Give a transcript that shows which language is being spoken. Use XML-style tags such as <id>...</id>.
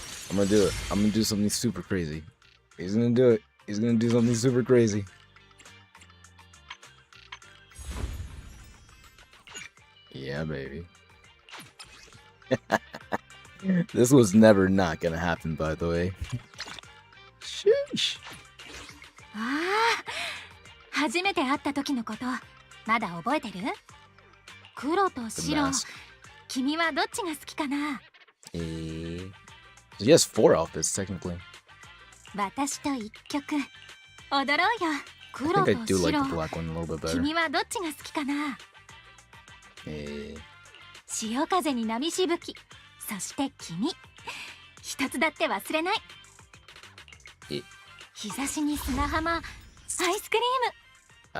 <en>I'm gonna do it. I'm gonna do something super crazy. He's gonna do it. He's gonna do something super crazy. Yeah, baby. This was never not gonna happen, by the way. Sheesh.</en> <ja>初めて会った時のことまだ覚えてる？黒と白、君はどっちが好きかな？</ja> <en>She has 4 outfits technically.</en> <ja>私と一曲踊ろうよ。</ja> <en>I think I do like the black one a little bit better.</en> <ja>君はどっちが好きかな？潮風に波しぶき、そして君、一つだって忘れない。日差しに砂浜、アイスクリーム。</ja>